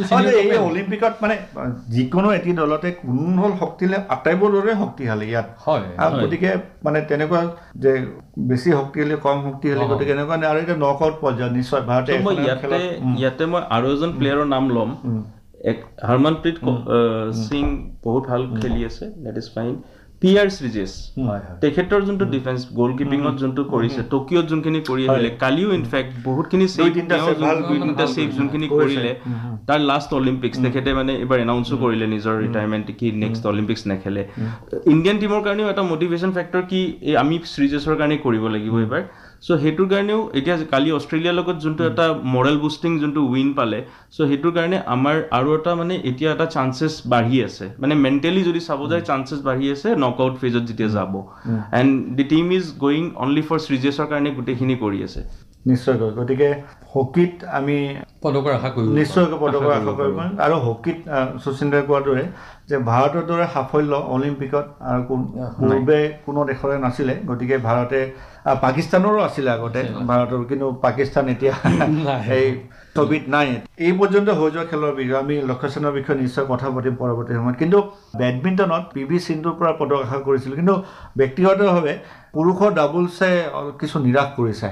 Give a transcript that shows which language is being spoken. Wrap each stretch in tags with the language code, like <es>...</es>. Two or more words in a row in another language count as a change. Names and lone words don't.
<as>এই অলিম্পিকত মানে যিকোনো এটি দলতে কোন হ'ল শক্তিশালী আটাইবোৰ দৰে শক্তিশালী ইয়াত হয় গতিকে মানে তেনেকুৱা যে বেছি শক্তিশালী কম শক্তিশালী গতিকে এনেকুৱা আৰু এতিয়া নকআউট পৰ্যায়ত নিশ্চয় ভাৰতে ইয়াতে মই আৰু এজন প্লেয়াৰৰ নাম ল'ম হৰমনপ্ৰীত সিং বহুত ভাল খেলি আছে</as> <en>that is fine</en> <as>পিয়াৰ শ্ৰীজেশ তেখেতৰ যোনটো ডিফেন্স গ'ল কিপিঙত যোনটো কৰিছে টকিঅ'ত যোনখিনি কৰি আহিলে কালিও ইনফেক্ট বহুতখিনি ছেভ যোনখিনি কৰিলে তাৰ</as> <en>last Olympics</en> <as>তেখেতে মানে এইবাৰ এনাউন্সো কৰিলে নিজৰ ৰিটায়াৰমেণ্ট কি</as> <en>next Olympics</en> <as>নেখেলে ইণ্ডিয়ান টিমৰ কাৰণেও এটা</as> <en>motivation factor</en> <as>কি আমি শ্ৰীজেশৰ কাৰণে কৰিব লাগিব এইবাৰ সো হেতুৰ কাৰণেও এতিয়া কালি অষ্ট্ৰেলিয়াৰ লগত যোনটো এটা</as> <en>morale boosting</en> <as>যোনটো উইন পালে সো হেতুৰ কাৰণে আমাৰ আৰু এটা মানে এতিয়া এটা চান্সেছ বাঢ়ি আছে মানে মেণ্টেলি যদি চাব যায় চান্সেছ বাঢ়ি আছে নকআউট ফেজত যেতিয়া যাব</as> <en>and the team is going only for</en> <as>শ্ৰীজেশৰ কাৰণে গোটেইখিনি কৰি আছে নিশ্চয়কৈ গতিকে হকীত আমি পদকৰ আশা কৰিম নিশ্চয়কৈ পদকৰ আশা কৰিম আৰু হকীত শচীন্দ্ৰই কোৱাৰ দৰে যে ভাৰতৰ দৰে সাফল্য অলিম্পিকত আৰু পূৰ্বে কোনো দেশৰে নাছিলে গতিকে ভাৰতে পাকিস্তানৰো আছিলে আগতে ভাৰতৰ কিন্তু পাকিস্তান এতিয়া এই ছবিত নাই এই পৰ্যন্ত হৈ যোৱা খেলৰ বিষয়ে আমি লক্ষ্য সেনৰ বিষয়ে নিশ্চয় কথা পাতিম পৰৱৰ্তী সময়ত কিন্তু বেডমিণ্টনত PV সিন্ধুৰ পৰা পদক আশা কৰিছিলোঁ কিন্তু ব্যক্তিগতভাৱে পুৰুষৰ ডাবলছে কিছু নিৰাশ কৰিছে</as>